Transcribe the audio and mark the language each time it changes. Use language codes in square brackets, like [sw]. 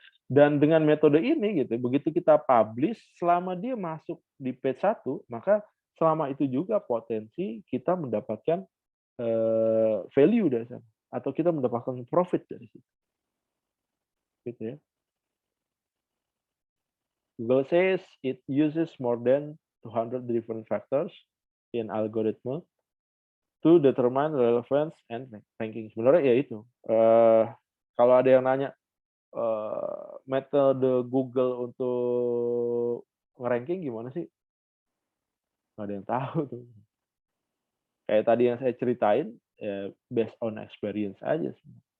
[id] Dan dengan metode ini gitu, begitu kita publish, selama dia masuk di page 1, maka selama itu juga potensi kita mendapatkan value dari sana, atau kita mendapatkan profit dari situ. Gitu ya. [en] Google says it uses more than 200 different factors in algorithm to determine relevance and ranking. [id] Sebenarnya ya itu. Kalau ada yang nanya metode Google untuk nge-ranking gimana sih? Nggak ada yang tahu tuh. Kayak tadi yang saya ceritain, ya [en] based on experience [id] aja sih.